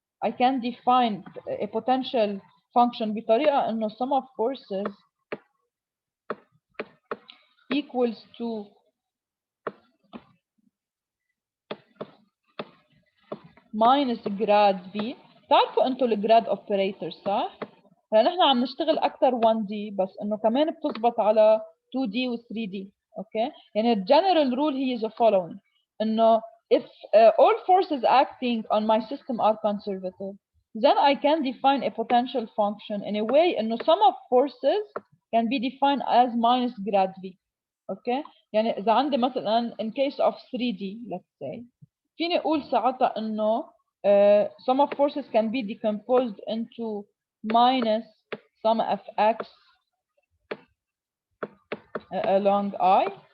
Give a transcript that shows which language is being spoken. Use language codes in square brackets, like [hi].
[en] I can define a potential function [ar] بطريقة إنه [en] sum of forces equals to minus grad V. [ar] تعرفوا أنتوا الجراد operator صح؟ فنحن عم نشتغل أكثر 1D بس إنه كمان بتزبط على 2D و 3D. [en] okay, يعني the general rule هي the following إنه if all forces acting on my system are conservative, then I can define a potential function in a way إنه sum of forces can be defined as minus grad V. okay, [ar] يعني إذا عندي مثلا [en] in case of 3D let's say [ar] فيني أقول ساعتها إنه [en] sum of forces can be decomposed into minus sum of x along I